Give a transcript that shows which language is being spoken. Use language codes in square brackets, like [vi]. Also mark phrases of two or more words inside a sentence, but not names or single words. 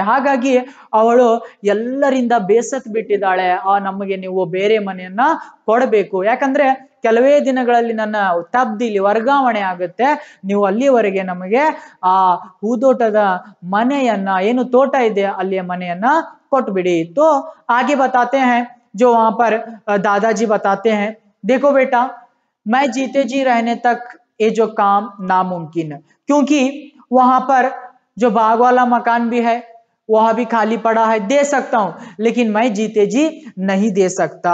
[kn] ಹಾಗಾಗಿ ಅವಳು ಎಲ್ಲರಿಂದ ಬೇಸತ್ ಬಿಟ್ಟಿದ್ದಾಳೆ. ನಮಗೆ ನೀವು ಬೇರೆ ಮನೆಯನ್ನ ಕೊಡಬೇಕು, ಯಾಕಂದ್ರೆ ಕೆಲವೇ ದಿನಗಳಲ್ಲಿ ನನ್ನ ತಬ್ದಿಲಿ ವರ್ಗಾವಣೆ ಆಗುತ್ತೆ, ನೀವು ಅಲ್ಲಿವರೆಗೆ ನಮಗೆ ಆ ಹೂದೋಟದ ಮನೆಯನ್ನ, ಏನು ತೋಟ ಇದೆ ಅಲ್ಲಿಯ ಮನೆಯನ್ನ ಕೊಟ್ಬಿಡಿ. [hi] तो आगे बताते हैं, जो वहां पर दादाजी बताते हैं, देखो बेटा मैं जीते जी रहने तक ये जो काम नामुमकिन है, क्योंकि वहां पर जो बाग वाला मकान भी है वह भी खाली पड़ा है, दे सकता हूं, लेकिन मैं जीते जी नहीं दे सकता.